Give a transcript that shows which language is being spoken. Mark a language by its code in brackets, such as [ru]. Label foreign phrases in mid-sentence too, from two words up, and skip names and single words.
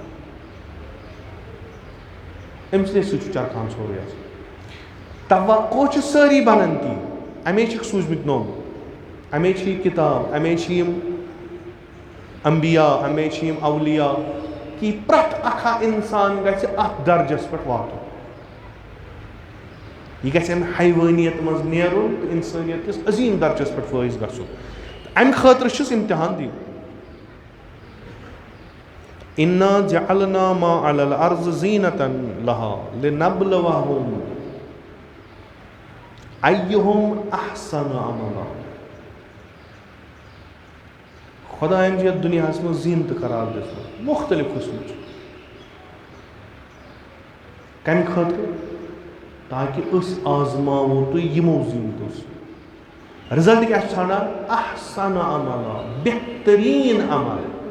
[ks] أمۍ سٕے سۭتۍ چھُ چرخان سورُے آسان توقع چھِ سٲری بنان تی اَمے چھِکھ سوٗزمٕتۍ نوٚم اَمے چھِ یہِ کِتاب اَمے چھِ یِم انبیا اَمے چھِ یِم اولیا کہِ پرٛٮ۪تھ اکھ اِنسان گژھِ اتھ درجس پٮ۪ٹھ واتُن یہِ گژھِ اَمہِ حیوٲنیت منٛز نیرُن تہٕ اِنسٲنیت کِس عظیٖم درجس پٮ۪ٹھ فٲیض گژھُن اَمہِ خٲطرٕ چھُس اِمتحان دِنۍ [ar] اِنا جعلنا ما علی الارض زینۃ لها لنبلوہم ایہم احسن عملا [ks] خۄدایَن چھِ یَتھ دُنیاہَس منٛز زیٖنتہٕ قرار دِژمٕژ مُختٔلِف قٕسمٕچ کَمہِ خٲطرٕ تاکہِ أسۍ آزماوو تُہۍ یِمو زیٖنتو سۭتۍ رِزلٹ کیٛاہ چھُ ژھانڈان [ar] احسن عملا [ks] بہتریٖن عمل